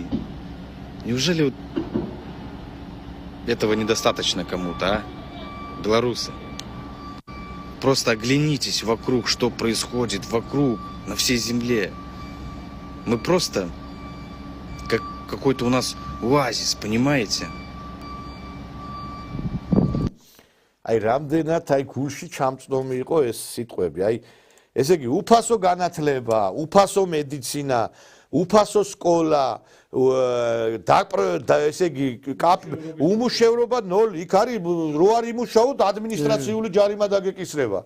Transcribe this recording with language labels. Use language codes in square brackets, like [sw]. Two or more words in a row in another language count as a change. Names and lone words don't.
[ru] Неужели вот этого недостаточно кому-то, а? Белорусы. Просто оглянитесь вокруг, что происходит вокруг, на всей земле. Мы просто как какой-то у нас оазис, понимаете? [ka] აი რამდენად აი გულში ჩამწნომი იყო ეს სიტყვები. აი ესე იგი უფასო განათლება, უფასო მედიცინა, უფასო სკოლა, ესე იგი უმუშევრობა 0, იქ არის რო არ იმუშაოთ ადმინისტრაციული ჯარიმა დაგეკისრება.